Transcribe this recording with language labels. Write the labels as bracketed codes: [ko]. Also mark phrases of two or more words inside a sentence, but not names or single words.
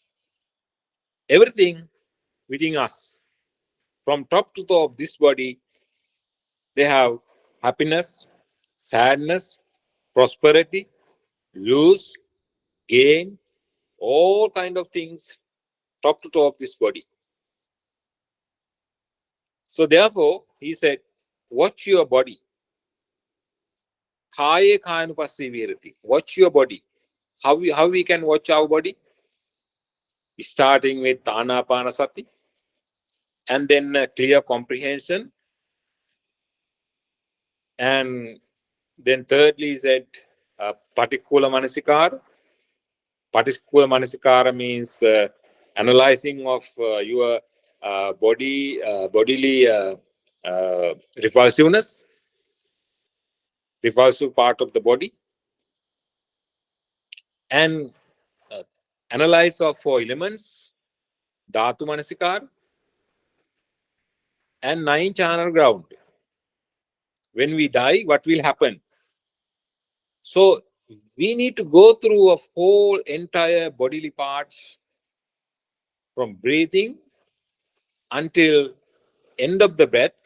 [en] Everything within us, from top to toe of this body, they have happiness, sadness, prosperity, lose, gain, all kind of things, top to toe of this body. So therefore, he said, watch your body. [pi] Kaya kayanupassī virati. [en] Watch your body. How we can watch our body? Starting with ānāpānasati, and then clear comprehension. And then thirdly is that [pi] patikula manasikara. Patikula manasikara [en] means analyzing of your bodily repulsiveness, repulsive part of the body, and analyze of 4 elements, [pi] dhatu manasikara, [en] and 9 channel ground. When we die, what will happen? So we need to go through a whole entire bodily parts from breathing until end of the breath.